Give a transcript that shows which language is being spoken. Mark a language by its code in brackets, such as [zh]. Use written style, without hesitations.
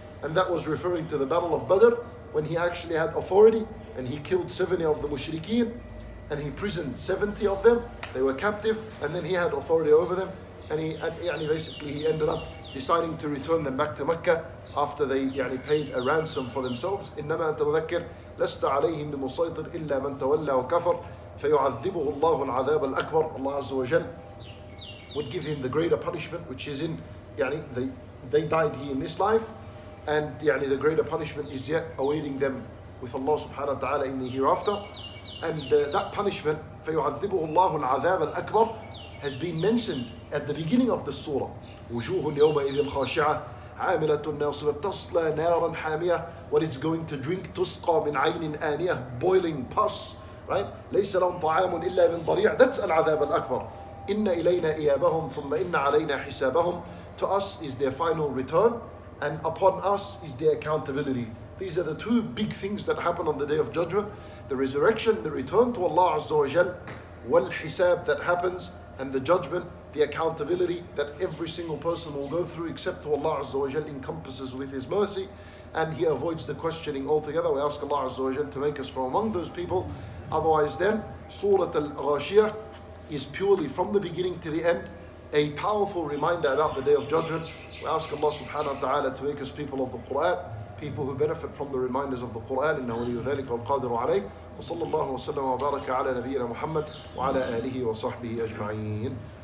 [en] And that was referring to the Battle of Badr, when he actually had authority, and he killed 70 of the mushrikeen, and he imprisoned 70 of them. They were captive, and then he had authority over them, and basically he ended up deciding to return them back to Mecca after they paid a ransom for themselves. [ar] إنما أنت مذكر لست عليهم بمسيطر إلا من تولى وكفر فيعذبه الله العذاب الأكبر. [en] Allah Azza wa Jal would give him the greater punishment, which is in they died here in this life, and the greater punishment is yet awaiting them with Allah subhanahu wa ta'ala in the hereafter. And that punishment, [ar] فَيُعَذِّبُهُ اللَّهُ الْعَذَابَ الْأَكْبَرُ, [en] has been mentioned at the beginning of the surah. [ar] وُجُوهٌ يَوْمَئِذٍ خَاشِعَةٌ عَامِلَةٌ نَاصِبَةٌ تَصْلَى نَارًا حَامِيَةً, [en] what it's going to drink, [ar] تُسْقَى مِنْ عَيْنٍ آنِيَةٍ, [en] boiling pus, right? [ar] لَيْسَ لَهُمْ طَعَامٌ إِلَّا مِنْ ضَرِيعٍ, that's الْعَذَابَ الْأَكْبَرُ. إِنَّ إِلَيْنَا إِيَابَهُمْ ثُمَّ إِنَّ عَلَيْنَا حِسَابَهُمْ, [en] to us is their final return, and upon us is their accountability. These are the two big things that happen on the Day of Judgment: the resurrection, the return to Allah Azza wa Jal, wal hisab that happens, and the judgment, the accountability that every single person will go through, except to Allah Azza wa Jal encompasses with His mercy, and He avoids the questioning altogether. We ask Allah Azza wa Jal to make us from among those people. Otherwise then, Surah Al-Ghashiyah is purely from the beginning to the end a powerful reminder about the Day of Judgment. We ask Allah subhanahu wa ta'ala to make us people of the Quran, people who benefit from the reminders of the Quran. [ar] إنه ولي ذلك والقادر عليه. وصلى الله وسلم وبارك على نبينا محمد وعلى آله وصحبه أجمعين.